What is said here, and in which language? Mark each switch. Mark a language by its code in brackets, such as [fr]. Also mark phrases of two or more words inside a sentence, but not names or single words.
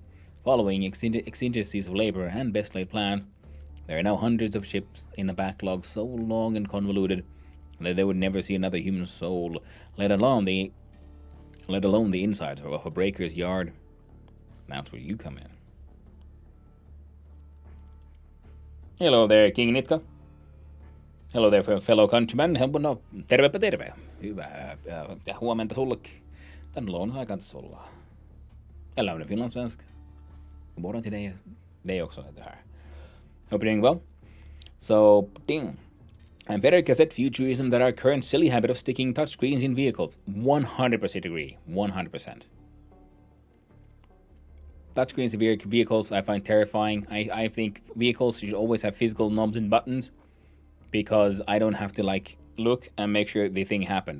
[en] Following exigencies of labor and best laid plan, there are now hundreds of ships in a backlog so long and convoluted that they would never see another human soul, let alone the inside of a breaker's yard. That's where you come in. Hello there, King Nitka. Hello there, fellow countrymen. [fi] No, tervepä terve. Hyvää huomenta sullekin. Tänne lounasaikaan tässä ollaan. [en] Hello, [sv] finlandssvenska. God morgon till dig också heter här. [en] Hope you're doing well. So, ding. And better cassette futurism than our current silly habit of sticking touchscreens in vehicles. 100% agree. 100%. Touchscreens in vehicles I find terrifying. I think vehicles should always have physical knobs and buttons because I don't have to look and make sure the thing happened.